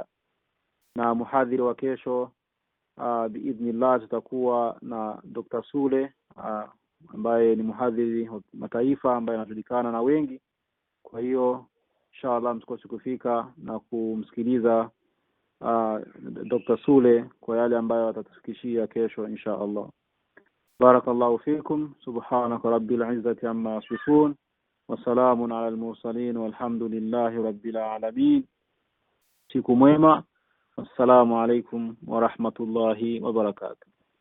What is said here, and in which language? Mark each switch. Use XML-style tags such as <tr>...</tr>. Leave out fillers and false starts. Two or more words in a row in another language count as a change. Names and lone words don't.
<sw>Na muhadhiri wa kesho biidhnillah tutakuwa na Dr. Sule ambaye ni muhadhiri wa mataifa ambaye anajulikana na wengi. Kwa hiyo inshallah msikose kufika na kumsikiliza Dr. Sule kwa yale ambayo atatufikishia kesho inshallah.</sw> <ar>بارك الله فيكم. سبحانك رب العزة عما يصفون وسلام على المرسلين والحمد لله رب العالمين.</ar> <sw>Siku mwema.</sw> <ar>السلام عليكم ورحمة الله وبركاته.</ar>